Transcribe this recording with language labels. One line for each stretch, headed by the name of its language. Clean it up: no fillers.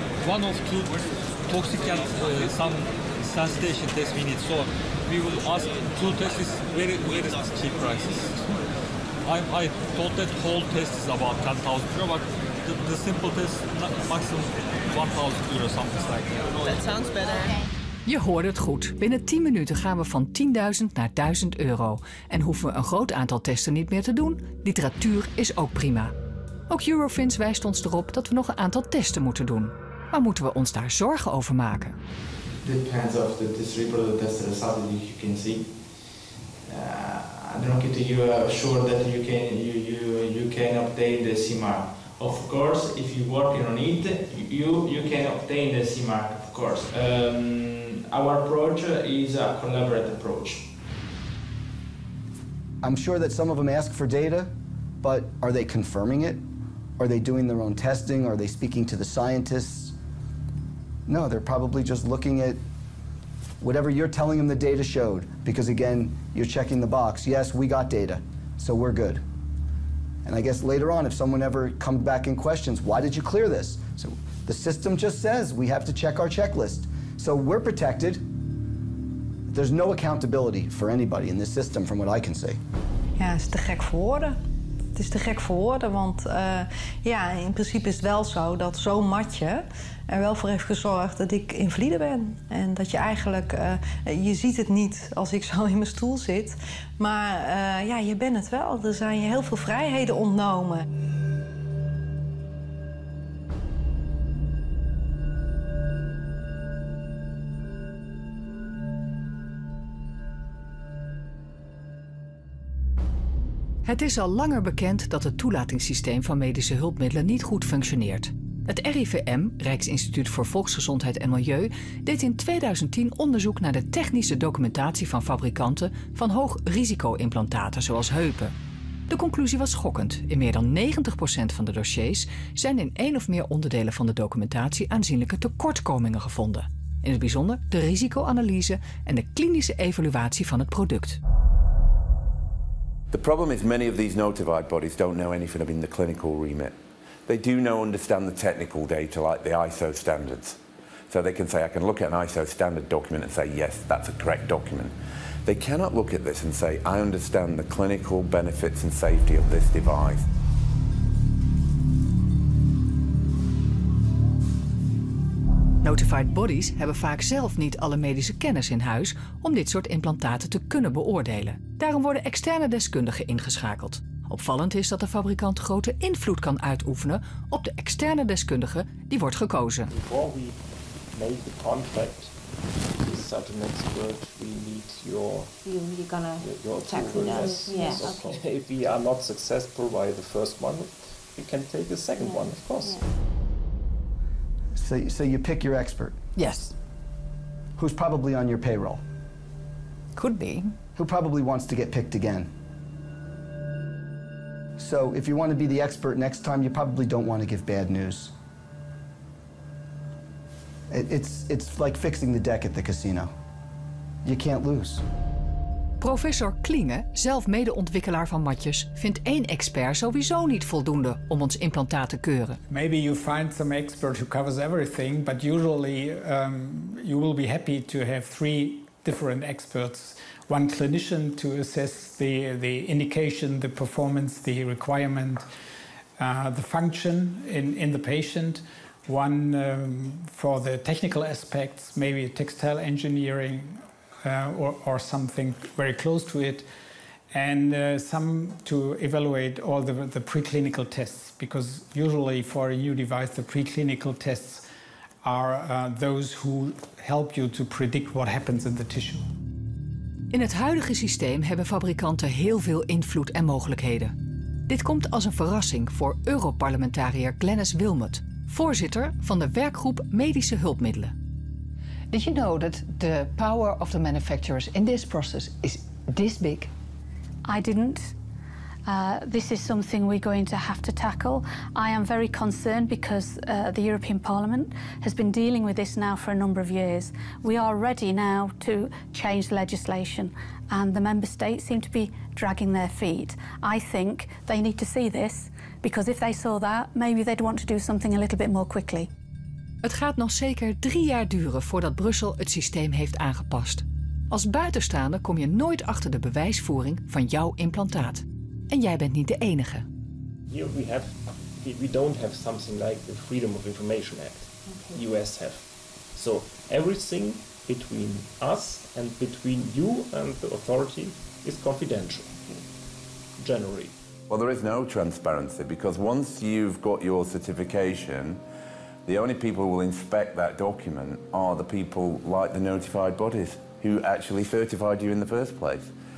English: One of 2 toxic and some sensitization tests we need. So we will ask 2 tests is very cheap prices. I thought that whole test is about 10,000 euro, but the simple test maximum 1,000 euro, something like that. That sounds better.
Dutch: Je hoorde het goed. Binnen 10 minuten gaan we van 10.000 naar 1.000 euro. En hoeven we een groot aantal testen niet meer te doen. Literatuur is ook prima. Ook Eurofins wijst ons erop dat we nog een aantal testen moeten doen. Maar moeten we ons daar zorgen over maken?
English: Depends of this reproductive test result that you can see. I don't get you assure that you can obtain the CE mark. Of course, if you're working on it, you can obtain the CE mark. Of course, our approach is a collaborative approach. I'm sure that some of them ask for data, but are they confirming it? Are they doing their own testing? Are they speaking to the scientists? No, they're probably just looking at whatever you're telling them the data showed, because again, you're checking the box. Yes, we got data, so we're good. And I guess later on, if someone ever comes back and questions, why did you clear this? So the system just says we have to check our checklist. So we're protected. There's no accountability for anybody in this system, from what I can say.
Dutch: Ja, het is te gek voor woorden. Het is te gek voor woorden, want ja, in principe is het wel zo dat zo'n matje er wel voor heeft gezorgd dat ik invalide ben. En dat je eigenlijk, je ziet het niet als ik zo in mijn stoel zit, maar ja, je bent het wel. Er zijn je heel veel vrijheden ontnomen. Het is al langer bekend dat het toelatingssysteem van medische hulpmiddelen niet goed functioneert. Het RIVM, Rijksinstituut voor Volksgezondheid en Milieu, deed in 2010 onderzoek naar de technische documentatie van fabrikanten van hoog risico-implantaten zoals heupen. De conclusie was schokkend. In meer dan 90% van de dossiers zijn in 1 of meer onderdelen van de documentatie aanzienlijke tekortkomingen gevonden. In het bijzonder de risicoanalyse en de klinische evaluatie van het product.
English: The problem is many of these notified bodies don't know anything about the clinical remit. They do understand the technical data like the ISO standards. So they can say, I can look at an ISO standard document and say, yes, that's a correct document. They cannot look at this and say, I understand the clinical benefits and safety of this device.
Dutch: Notified bodies hebben vaak zelf niet alle medische kennis in huis om dit soort implantaten te kunnen beoordelen. Daarom worden externe deskundigen ingeschakeld. Opvallend is dat de fabrikant grote invloed kan uitoefenen op de externe deskundige die wordt gekozen.
English: Before we make the contract, this start an expert, we need your tackle us. Yes, okay. If we are not successful by the first one, we can take the second one, of course. So you pick your expert. Yes. Who's probably on your payroll. Could be. Who probably wants to get picked again. So if you want to be the expert next time, you probably don't want to give bad news. It's like fixing the deck at the casino. You can't lose.
Dutch: Professor Klinge, zelf medeontwikkelaar van matjes, vindt 1 expert sowieso niet voldoende om ons implantaat te keuren.
English: Maybe you find some expert who covers everything, but usually you will be happy to have 3 different experts. One clinician to assess the indication, the performance, the requirement, the function in the patient. One for the technical aspects, maybe textile engineering or something very close to it. And some to evaluate all the preclinical tests, because usually for a new device the preclinical tests are those who help you to predict what happens in the tissue.
Dutch: In het huidige systeem hebben fabrikanten heel veel invloed en mogelijkheden. Dit komt als een verrassing voor Europarlementariër Glenis Willmott, voorzitter van de werkgroep Medische Hulpmiddelen.
English: Did you know that the power of the manufacturers in this process is this big? I didn't. This is something we're going to have to tackle. I am very concerned because the European Parliament has been dealing with this now for a number of years. We are ready now to change the legislation, and the member states seem to be dragging their feet. I think they need to see this, because if they saw that, maybe they'd want to do something a little bit more quickly.
Dutch: Het gaat nog zeker 3 jaar duren voordat Brussel het systeem heeft aangepast. Als buitenstaander kom je nooit achter de bewijsvoering van jouw implantaat. En jij bent niet de enige.
English: Here we don't have something like the Freedom of Information Act. The US have. So everything between us and between you and the authority is confidential. Generally. Well, there is no transparency because once you've got your certification, the only people who will inspect that document are the people like the notified bodies who actually certified you in the first place.